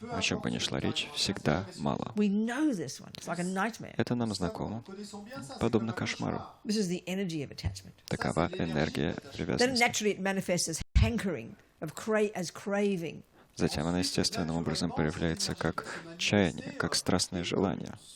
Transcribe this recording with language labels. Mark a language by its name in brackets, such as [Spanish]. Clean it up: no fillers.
[Russian] О чем бы ни шла речь, всегда мало. [English] We know this one. It's like a nightmare. [Russian] Это нам знакомо, подобно кошмару. [English] This is the energy of attachment. [Russian] Такова энергия [English] Then [Russian] привязанности. [English] naturally it manifests as hankering, as craving. [Russian] Затем она естественным образом проявляется как чаяние, как страстное желание,